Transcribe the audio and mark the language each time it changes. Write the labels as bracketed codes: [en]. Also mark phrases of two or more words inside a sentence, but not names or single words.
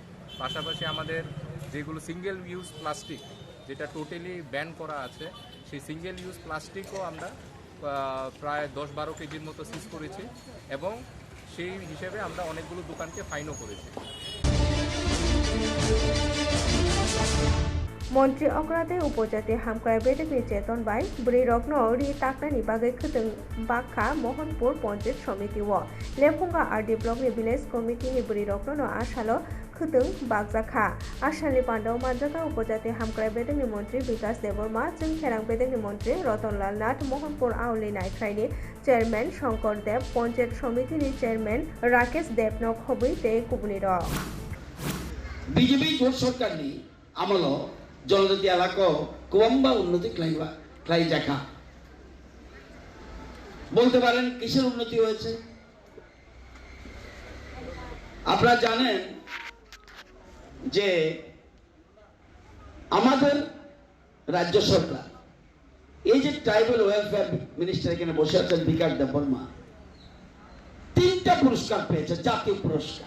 [bn] পাশাপাশি আমাদের যেগুলো [en] single use plastic [bn] যেটা [en] totally ban [bn] করা আছে, সেই [en] single use plastic [bn] আমরা প্রায় 10-12 কেজির মতো সিজ করেছি এবং সেই হিসেবে আমরা অনেকগুলো দোকানকে ফাইনও করেছি। [trp] মন্ত্রী অগ্রাতে উপজাতি হামক্রাই বেদেকনি চেতন বাই ব্রি রত্ন রি তাকনানি बागै खोदों बाक्का मोहनपुर पन्चायत समिति व लेफुंगा आरडी ब्लकनि विलेज कमिटिनि ब्रि रत्न आसालो खोदों बागजाखा आसामनि पान्डाव मानजाखा उपजाति हामक्राई बेदेकनि मन्त्री विकास देबबर्मा जोंखेरां बेदेकनि मन्त्री रतनलाल नाथ मोहनपुर आवली नायख्राइनि चेयरमैन शंकर देव पन्चायत समितिनि चेयरमैन राकेश देवनक हबै ते कुबुनि र বিজেপি জোট সরকারনি আমল জনজাতি এলাকা গোবাম্বা উন্নতি ক্লাই [bn] দেখা বলতে পারেন কিসের উন্নতি হয়েছে? আপনারা জানেন যে আমাদের রাজ্য সরকার এই যে [en] tribal welfare minister [bn] এখানে বসে আছেন বিকাশ দেববর্মা 3টা পুরস্কার পেয়েছে, জাতীয় পুরস্কার।